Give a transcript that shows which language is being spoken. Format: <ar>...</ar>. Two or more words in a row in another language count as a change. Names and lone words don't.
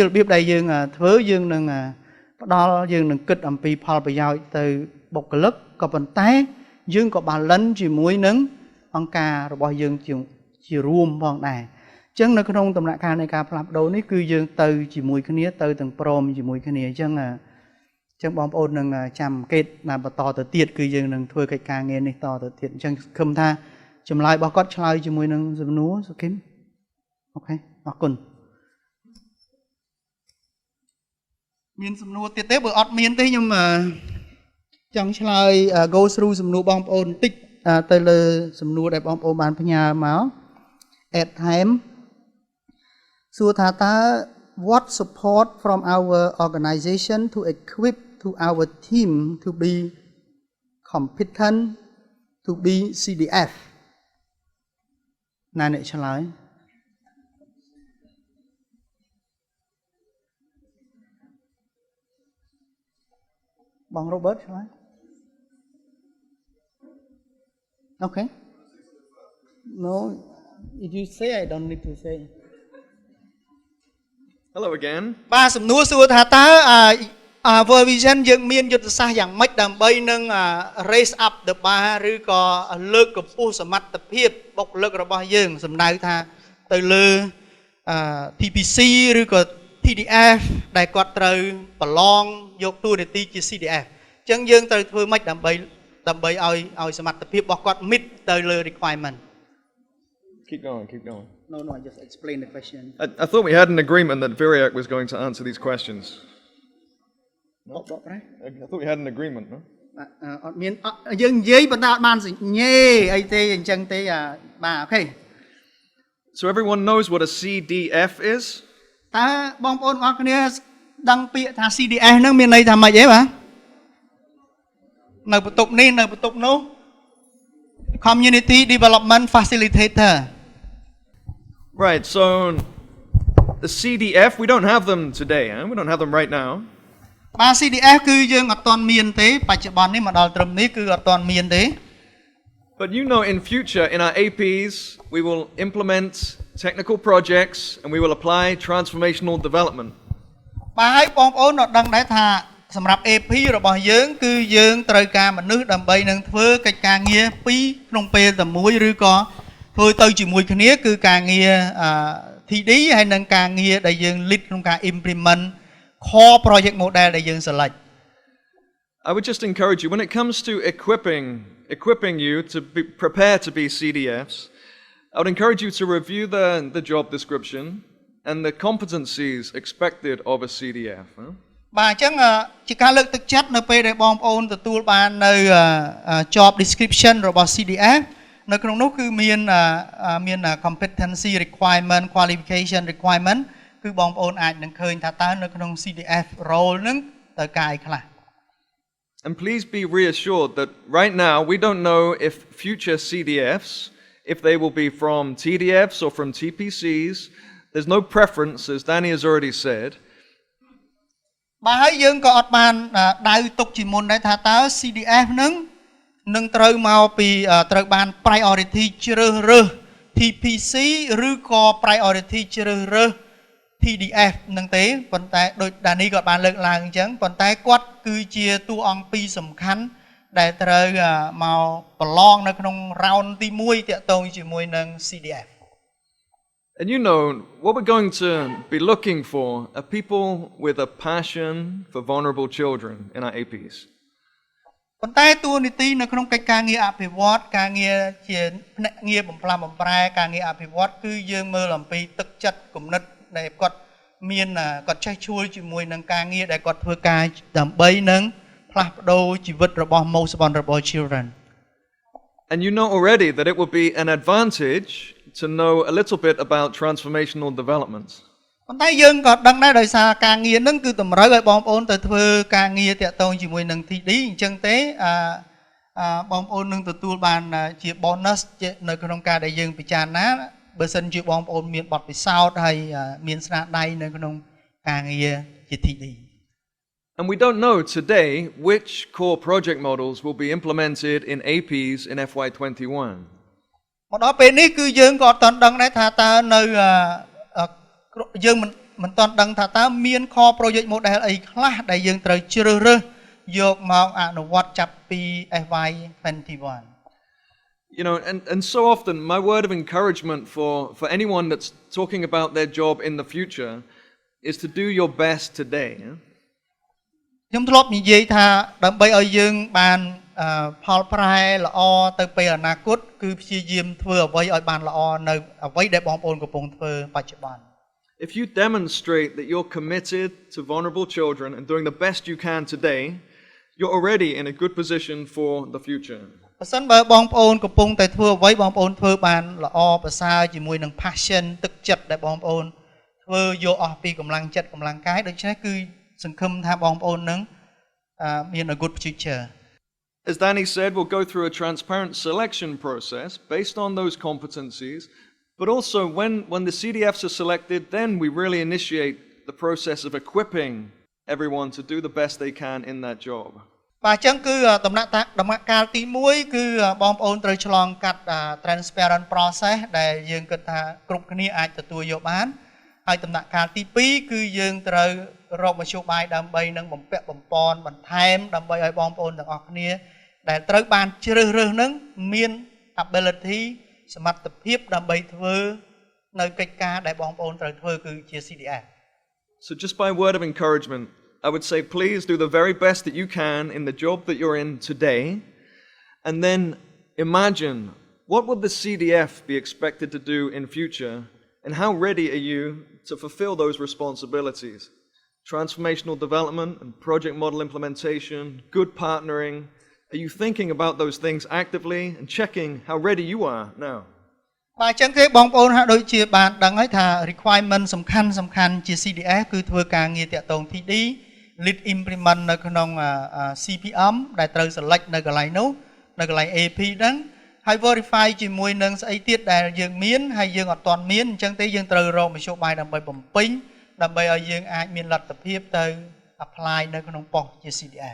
<km>របៀបដែលយើងធ្វើយើងនឹងផ្ដល់យើងនឹងគិតអំពីផលប្រយោជន៍ទៅបុគ្គលិកក៏ប៉ុន្តែយើងក៏ balance ជាមួយនឹងអង្គការរបស់យើងជារួមផងដែរអញ្ចឹងនៅក្នុងដំណាក់កាលនៃការផ្លាស់ប្ដូរនេះគឺយើងទៅជាមួយគ្នាទៅទាំងព្រមជាមួយគ្នាអញ្ចឹងបងប្អូននឹងចាំអង្កេតណាបន្តទៅទៀតគឺយើងនឹងធ្វើកិច្ចការងារនេះតទៅទៀតអញ្ចឹងគិតថាចម្លើយរបស់គាត់ឆ្លើយជាមួយនឹងសំណួរសុគីមអូខេអរគុណ មានសំណួរទៀតទេបើអត់មានទេខ្ញុំចង់ឆ្លើយ</km> <en>go through</en> <km>សំណួរបងប្អូនបន្តិចទៅលើសំណួរដែលបងប្អូនបានផ្ញើមក</km> <en>at time</en> <km>សួរថាតើ</km> <en>what support from our organization to equip to our team to be competent to be CDF</en> <km>ណាអ្នកឆ្លើយបង Robert ឆ្លើយ</km> <en>Okay no if you say I don't need to say Hello again. បាទសំណួរសួរថាតើ World Vision យើងមានយុទ្ធសាស្ត្រយ៉ាងម៉េចដើម្បីនឹង raise up the bar ឬក៏លើកកម្ពស់សមត្ថភាពបុគ្គលិករបស់យើងសំដៅថាទៅលើ TPC ឬក៏ TDF ដែលគាត់ត្រូវប្រឡងយកតួនាទីជា CDF អញ្ចឹងយើងត្រូវធ្វើម៉េចដើម្បីឲ្យសមត្ថភាពរបស់គាត់ meet ទៅលើ requirement Keep going. No, I just explain the question. I thought we had an agreement that Viriak was going to answer these questions. No? Right? I thought we had an agreement, no?</en> <km>អត់មានយើងនិយាយប៉ុន្តែអត់បានសញ្ញេអីទេអញ្ចឹងទេបាទអូខេ</km> <en>So everyone knows what a CDF is?</en> <km>តើបងប្អូនអរគ្នាដឹងពាក្យថា CDF ហ្នឹងមានន័យថាម៉េចទេបាទនៅបន្ទប់នេះនៅបន្ទប់នោះ</km> <en>Community Development Facilitator Right, so the CDF, we don't have them today, we don't have them right now.</en> <km>បាទ CDF គឺយើងអត់ទាន់មានទេបច្ចុប្បន្ននេះមកដល់ត្រឹមនេះគឺអត់ទាន់មានទេ</km> <en>But you know, in future, in our APs, we will implement technical projects and we will apply transformational development.</en> <km>បាទហើយបងប្អូនអត់ដឹងដែរថាសម្រាប់ AP របស់យើងគឺយើងត្រូវការមនុស្សដើម្បីនឹងធ្វើកិច្ចការងារពីរក្នុងពេលតែមួយឬក៏ធ្វើទៅជាមួយគ្នាគឺការងារ TD ហើយនិងការងារដែលយើង lead ក្នុងការ implement</km> <en>core project model</en> <km>ដែលយើង select</km> <en>I would just encourage you when it comes to equipping you to be prepared to be CDFs. I would encourage you to review the job description and the competencies expected of a CDF.</en> <km>បាទអញ្ចឹងជាការលើកទឹកចិត្តនៅពេលដែលបងប្អូនទទួលបាននៅ</km> <en>job description</en> <km>របស់ CDF នៅក្នុងនោះគឺមាន</km> <en>competency requirement qualification requirement</en> <km>គឺបងប្អូនអាចនឹងឃើញថាតើនៅក្នុង CDF role ហ្នឹងត្រូវការអីខ្លះ</km> <en>And please be reassured that right now we don't know if future CDFs, if they will be from TDFs or from TPCs. There's no preference, as Danny has already said.</en> <km>បាទហើយយើងក៏អត់បានដៅទុកជាមុនដែរថាតើ CDF ហ្នឹងនឹងត្រូវមកពីត្រូវបាន priority ជ្រើសរើស TPC ឬក៏ priority ជ្រើសរើស TDF នឹងទេប៉ុន្តែដូចដានីក៏បានលើកឡើងអញ្ចឹងប៉ុន្តែគាត់គឺជាតួអង្គពីរសំខាន់ដែលត្រូវមកប្រឡងនៅក្នុង round ទី1តាក់ទងជាមួយនឹង CDF</km> <en>And you know, what we're going to be looking for are people with a passion for vulnerable children in our APs.</en> <km>ប៉ុន្តែតួនាទីនៅក្នុងកិច្ចការងារអភិវឌ្ឍការងារជាភ្នាក់ងារបំផ្លាស់បំប្រែការងារអភិវឌ្ឍគឺយើងមើលអំពីទឹកចិត្តគំនិតដែលគាត់មានគាត់ចេះជួយជាមួយនឹងការងារដែលគាត់ធ្វើការដើម្បីនឹងផ្លាស់ប្ដូរជីវិតរបស់</km> <en>most vulnerable children. And you know already that it will be an advantage to know a little bit about transformational development.</en> <km>ប៉ុន្តែយើងក៏ដឹងដែរដោយសារការងារហ្នឹងគឺតម្រូវឲ្យបងប្អូនទៅធ្វើការងារតាក់ទងជាមួយនឹង TD អញ្ចឹងទេបងប្អូននឹងទទួលបានជា bonus នៅក្នុងការដែលយើងពិចារណាបើសិនជាបងប្អូនមានបទពិសោធន៍ហើយមានស្នាដៃនៅក្នុងការងារជា TD.</km> <en>And we don't know today which core project models will be implemented in APs in FY21.</en> <km>មកដល់ពេលនេះគឺយើងក៏អត់ទាន់ដឹងដែរថាតើនៅយើងមិនទាន់ដឹងថាតើមាន</km> <en>core project model</en> <km>អីខ្លះដែលយើងត្រូវជ្រើសរើសយកមកអនុវត្តចាប់ពី FY21.</km> <en>You know, and so often my word of encouragement for anyone that's talking about their job in the future is to do your best today.</en> <km>ខ្ញុំធ្លាប់និយាយថាដើម្បីឲ្យយើងបានផលប្រែល្អទៅពេលអនាគតគឺព្យាយាមធ្វើអ្វីឲ្យបានល្អនៅអ្វីដែលបងប្អូនកំពុងធ្វើបច្ចុប្បន្ន</km> <en>If you demonstrate that you're committed to vulnerable children and doing the best you can today, you're already in a good position for the future.</en> <km>បើសិនបើបងប្អូនកំពុងតែធ្វើអ្វីបងប្អូនធ្វើបានល្អប្រសើរជាមួយនឹង passion ទឹកចិត្តដែលបងប្អូនធ្វើយកអស់ពីកម្លាំងចិត្តកម្លាំងកាយដូច្នេះគឺសង្ឃឹមថាបងប្អូននឹងមាន</km> <en>a good future. As Danny said, we'll go through a transparent selection process based on those competencies, but also when the CDFs are selected, then we really initiate the process of equipping everyone to do the best they can in that job.</en> <km>បាទអញ្ចឹងគឺដំណាក់កាលទី1គឺបងប្អូនត្រូវឆ្លងកាត់</km> <en>transparent process</en> <km>ដែលយើងគិតថាគ្រប់គ្នាអាចទទួលយកបានហើយដំណាក់កាលទី2គឺយើងត្រូវរកមធ្យោបាយដើម្បីនឹងបំពាក់បំពន់បន្ថែមដើម្បីឲ្យបងប្អូនទាំងអស់គ្នាដែលត្រូវបានជ្រើសរើសនឹងមាន ability សមត្ថភាពដើម្បីធ្វើនៅកិច្ចការដែលបងប្អូនត្រូវធ្វើគឺជា CDF.</km> <en>So just by word of encouragement, I would say please do the very best that you can in the job that you're in today, and then imagine what would the CDF be expected to do in future, and how ready are you to fulfill those responsibilities? Transformational development and project model implementation, good partnering. Are you thinking about those things actively and checking how ready you are now?</en> <km>បាទអញ្ចឹងទេបងប្អូនហាក់ដូចជាបានដឹងហើយថា requirement សំខាន់ជា CDF គឺធ្វើការងារតាក់ទង TD</km> <en>lead implement</en> <km>នៅក្នុង CPM ដែលត្រូវ select នៅកន្លែងនោះនៅកន្លែង AP ហ្នឹងហើយ verify ជាមួយនឹងស្អីទៀតដែលយើងមានហើយយើងអត់ទាន់មានអញ្ចឹងទេយើងត្រូវរកមធ្យោបាយដើម្បីបំពេញដើម្បីឲ្យយើងអាចមានលទ្ធភាពទៅ apply នៅក្នុងប៉ុស្តិ៍ជា CDF.</km>